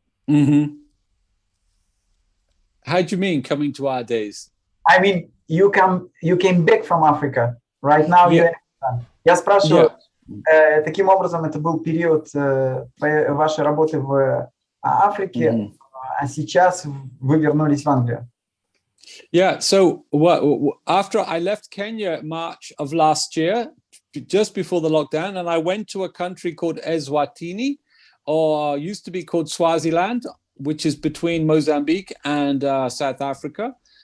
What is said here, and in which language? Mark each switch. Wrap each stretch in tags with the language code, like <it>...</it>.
<en>How do you mean coming to our days? I mean, you came back from Africa. Right now you're in Africa.</en> <ru>Я спрашиваю, таким образом, это был период вашей работы в Африке, а сейчас вы вернулись в Англию.</ru> <en>Yeah, so after I left Kenya March of last year, just before the lockdown, and I went to a country called Eswatini, or used to be called Swaziland, which is between Mozambique and South Africa.</en>